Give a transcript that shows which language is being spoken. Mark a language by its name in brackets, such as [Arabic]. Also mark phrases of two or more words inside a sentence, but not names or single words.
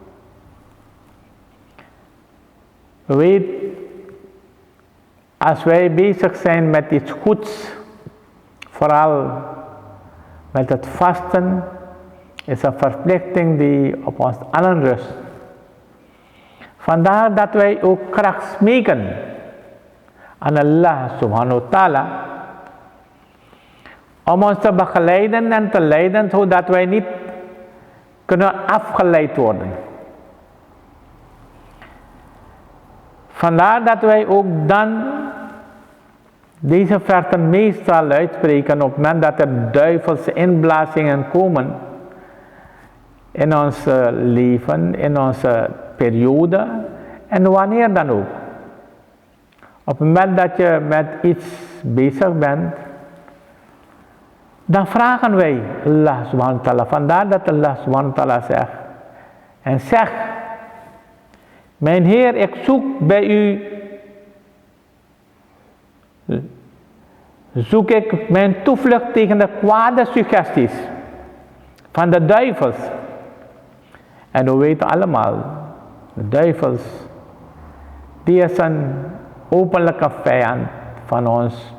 [Dutch] Weet, als wij bezig zijn met iets goeds, vooral met het vasten, is een verplichting die op ons allen rust. Vandaar dat wij ook kracht smeken aan Allah [Arabic] سبحانه وتعالى [Dutch] om ons te begeleiden en te leiden zodat wij niet kunnen afgeleid worden. Vandaar dat wij ook dan deze versen meestal uitspreken op het moment dat er duivelse inblazingen komen in ons leven, in onze periode en wanneer dan ook. Op het moment dat je met iets bezig bent, dan vragen wij Allah [Arabic] سبحانه وتعالى. [Dutch] Vandaar dat Allah [Arabic] سبحانه وتعالى [Dutch] zegt. En zegt, mijn Heer, ik zoek bij u, zoek ik mijn toevlucht tegen de kwade suggesties van de duivels. En we weten allemaal, de duivels, die is een openlijke vijand van ons.